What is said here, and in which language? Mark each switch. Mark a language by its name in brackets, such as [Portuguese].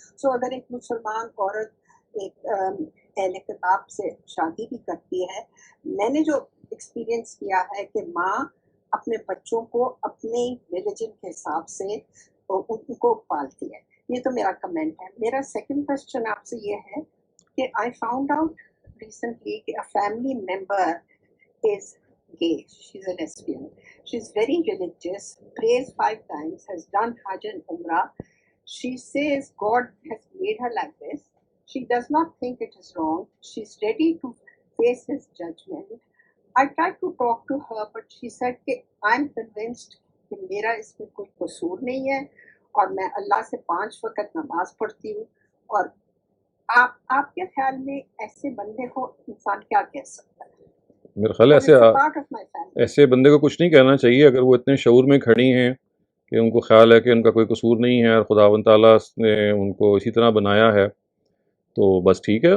[Hindi] सो अगर एक मुसलमान औरत एक अहले किताब से शादी भी करती है, मैंने जो एक्सपीरियंस किया है कि माँ अपने बच्चों को अपने रिलीजन के हिसाब से उनको पालती है। ये तो मेरा कमेंट है। मेरा सेकंड क्वेश्चन आपसे ये है कि [English] I found out recently a family member is gay. She's a lesbian. She's very religious, prays 5 times, has done Hajj and Umrah. She says God has made her like this. She does not think it is wrong. She's ready to face his judgment. I tried to talk to her, but she said कि I'm convinced कि [Hindi] मेरा इसमें कोई कसूर नहीं है और मैं अल्लाह से 5 वक्त नमाज पढ़ती हूँ। और आपके ख्याल में ऐसे बंदे को इंसान क्या कह सकता है? मेरे ख्याल है ऐसे बंदे को कुछ नहीं कहना चाहिए अगर वो इतने शऊर में खड़ी हैं कि उनको ख्याल है कि उनका कोई कसूर नहीं है और खुदावंद ताला ने उनको इसी तरह बनाया है, तो बस ठीक है।